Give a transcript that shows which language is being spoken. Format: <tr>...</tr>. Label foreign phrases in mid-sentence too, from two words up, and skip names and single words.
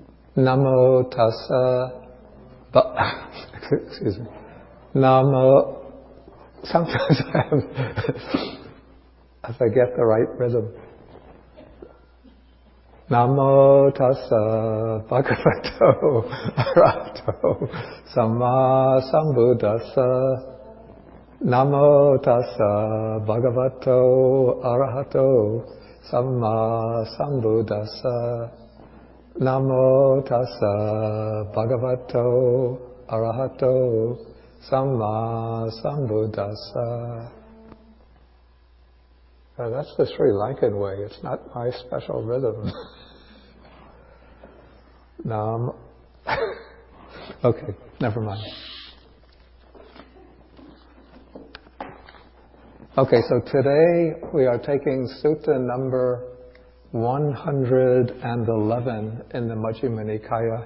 <pi>Namo tassa,</pi> <en>excuse me,</en> <pi>Namo,</pi> <en>sometimes I forget the right rhythm.</en> <pi>Namo tassa bhagavato arahato samma sambuddhassa. Namo tassa bhagavato arahato samma sambuddhassa. Namo tassa bhagavato arahato samma sambuddhassa.</pi> <en>That's the Sri Lankan way. It's not my special rhythm. Okay, never mind. Okay, so today we are taking Sutta number 111 in the Majjhima Nikaya.</en>